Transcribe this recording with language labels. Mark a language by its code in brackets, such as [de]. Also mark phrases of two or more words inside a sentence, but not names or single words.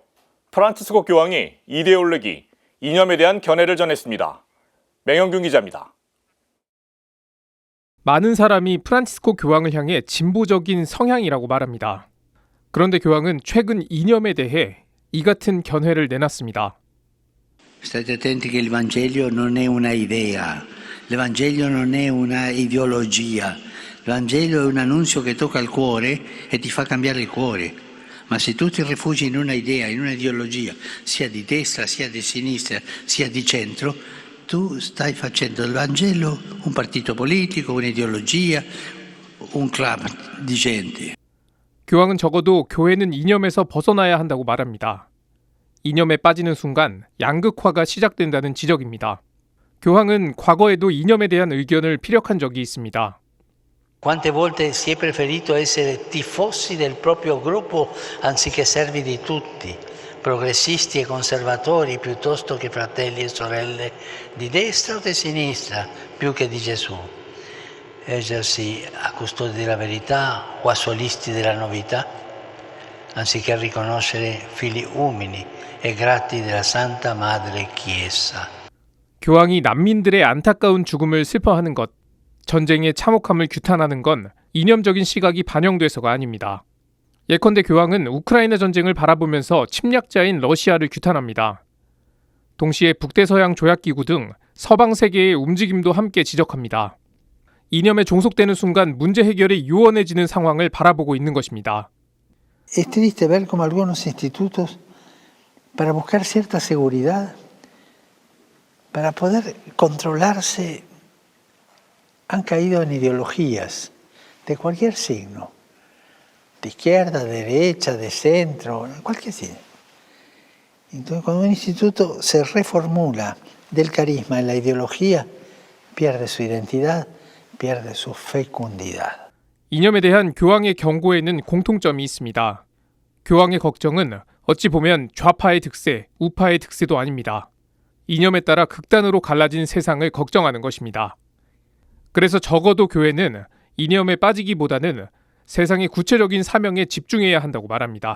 [ko] 프란치스코 교황이 이데올로기, 이념에 대한 견해를 전했습니다. 맹영균 기자입니다. 많은 사람이 프란치스코 교황을 향해 진보적인 성향이라고 말합니다. 그런데 교황은 최근 이념에 대해 이 같은 견해를 내놨습니다. [it] State attenti che il Vangelo non è una idea, il Vangelo non è una ideologia, il Vangelo è un annuncio che tocca il cuore e ti fa cambiare il cuore. Ma se tu ti rifugi in una idea, in una ideologia, sia di destra, sia di sinistra, sia di centro, tu stai facendo del Vangelo un partito politico, un'ideologia, un club di gente. [ko] 교황은 적어도 교회는 이념에서 벗어나야 한다고 말합니다. 이념에 빠지는 순간 양극화가 시작된다는 지적입니다. 교황은 과거에도 이념에 대한 의견을 피력한 적이 있습니다. [it] Quante volte si è preferito essere tifosi del proprio gruppo anziché servi di tutti, progressisti e conservatori piuttosto che fratelli e sorelle di destra o di sinistra più che di Gesù. Ergersi a custodi della verità o a solisti della novità, anziché riconoscere figli umili e grati della Santa Madre Chiesa. [ko] 교황이 난민들의 안타까운 죽음을 슬퍼하는 것, 전쟁의 참혹함을 규탄하는 건 이념적인 시각이 반영돼서가 아닙니다. 예컨대 교황은 우크라이나 전쟁을 바라보면서 침략자인 러시아를 규탄합니다. 동시에 북대서양 조약기구 등 서방 세계의 움직임도 함께 지적합니다. 이념에 종속되는 순간 문제 해결이 유원해지는 상황을 바라보고 있는 것입니다. [es] Es triste ver como algunos institutos, para buscar cierta seguridad, para poder controlarse, han caído en ideologías de cualquier signo, de izquierda, de derecha, de centro, cualquier signo. Entonces, cuando un instituto se reformula del carisma en la ideología, pierde su identidad, pierde su fecundidad. [ko] 이념에 대한 교황의 경고에는 공통점이 있습니다. 교황의 걱정은 어찌 보면 좌파의 득세, 우파의 득세도 아닙니다. 이념에 따라 극단으로 갈라진 세상을 걱정하는 것입니다. 그래서 적어도 교회는 이념에 빠지기보다는 세상의 구체적인 사명에 집중해야 한다고 말합니다.